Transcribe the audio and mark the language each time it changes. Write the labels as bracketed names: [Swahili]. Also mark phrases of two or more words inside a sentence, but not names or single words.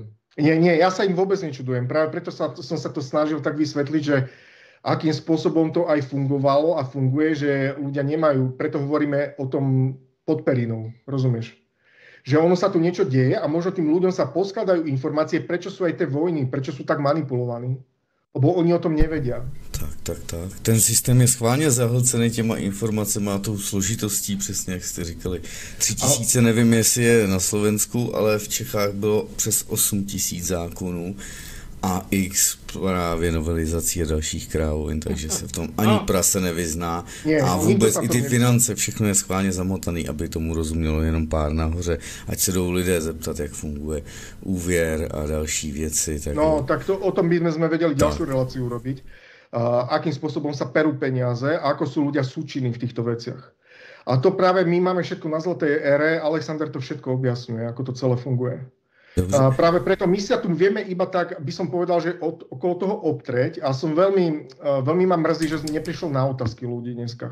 [Slovak] Nie, ja sa im vôbec nečudujem. Práve preto som sa to snažil tak vysvetliť, že akým spôsobom to aj fungovalo a funguje, že ľudia nemajú, preto hovoríme o tom pod perinou, rozumieš? Že ono sa tu niečo deje a možno tým ľuďom sa poskladajú informácie, prečo sú aj tie vojny, prečo sú tak manipulovaní. Lebo oni o tom nevedia. Tak. [Czech] Ten systém je schválně zahlcený těma informacemi a tou složitostí, přesně jak jste říkali. 3000, nevím, jestli je na Slovensku, ale v Čechách bylo přes 8000 zákonů a x právě novelizací a dalších krávovin, takže se v tom ani prase nevyzná. A vůbec i ty finance, všechno je schválně zamotaný, aby tomu rozumělo jenom pár nahoře, ať se jdou lidé zeptat, jak funguje úvěr a další věci. Tak tak to, [Slovak] o tom by sme vedeli ďalšiu reláciu urobiť. Akým spôsobom sa perú peniaze a ako sú ľudia súčinní v týchto veciach. A to práve my máme všetko na Zlatej ére, Alexander to všetko objasňuje, ako to celé funguje. Práve preto my sa tu vieme iba tak, by som povedal, že okolo toho obtreť a som veľmi ma mrzí, že neprišiel na otázky ľudí dneska.